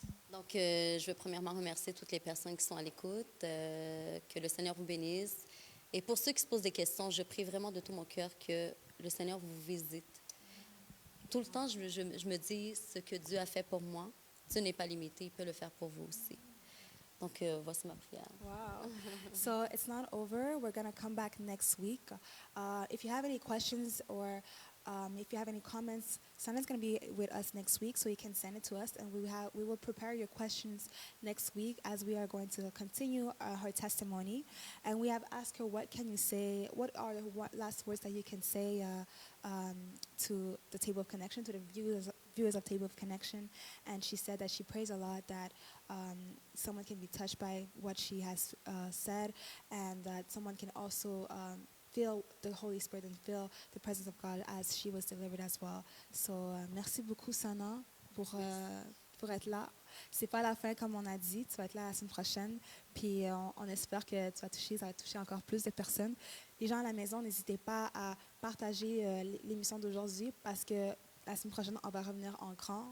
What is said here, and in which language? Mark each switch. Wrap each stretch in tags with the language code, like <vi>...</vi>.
<fr>Donc, je veux premièrement remercier toutes les personnes qui sont à l'écoute, que le Seigneur vous bénisse. Et pour ceux qui se posent des questions, je prie vraiment de tout mon cœur que le Seigneur vous visite. Tout le temps, je me dis ce que Dieu a fait pour moi. Dieu n'est pas limité, il peut le faire pour vous aussi. Donc, voici ma prière.</fr> <en>Wow. So it's not over. We're going to come back next week. If you have any questions or if you have any comments, Sana's going to be with us next week, so you can send it to us, and we will prepare your questions next week as we are going to continue her testimony. And we have asked her, what can you say? What are the last words that you can say to the Table of Connection, to the viewers of Table of Connection? And she said that she prays a lot that someone can be touched by what she has said, and that someone can also feel the Holy Spirit and feel the presence of God as she was delivered as well.</en> <fr>So, merci beaucoup, Sana, pour être là. C'est pas la fin, comme on a dit. Tu vas être là la semaine prochaine. Puis, on espère que ça va toucher encore plus de personnes. Les gens à la maison, n'hésitez pas à partager l'émission d'aujourd'hui parce que la semaine prochaine, on va revenir en grand.</fr>